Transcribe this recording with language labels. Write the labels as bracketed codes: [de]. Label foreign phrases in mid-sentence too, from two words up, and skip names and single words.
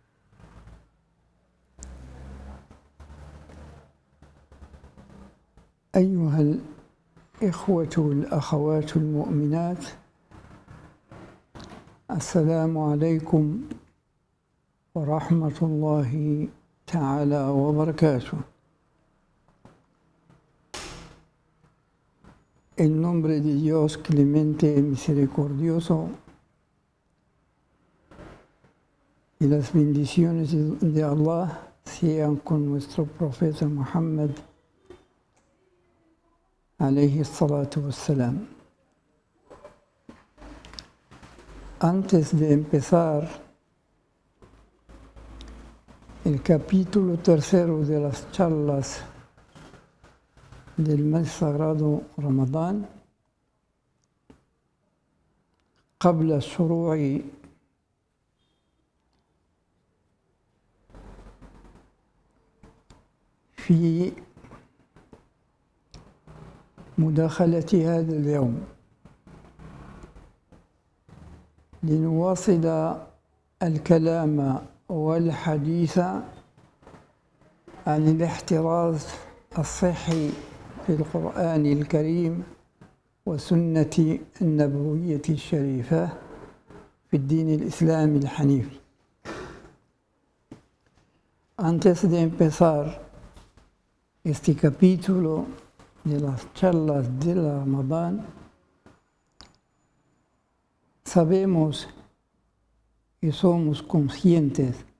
[ar] أيها الإخوة والأخوات المؤمنات، السلام عليكم ورحمة الله تعالى وbarakatuh. [es] En nombre de Dios clemente y misericordioso, y las bendiciones de Allah sean con nuestro profeta Muhammad [ar] عليه الصلاة والسلام. [es] Antes de empezar el capítulo tercero de las charlas del mes sagrado Ramadán, [ar] قبل الشروع في مداخلة هذا اليوم لنواصل الكلام والحديث عن الاحتراز الصحي في القرآن الكريم والسنة النبوية الشريفة في الدين الإسلامي الحنيفي. [es] Antes de empezar este capítulo de las charlas del Ramadán, sabemos y somos conscientes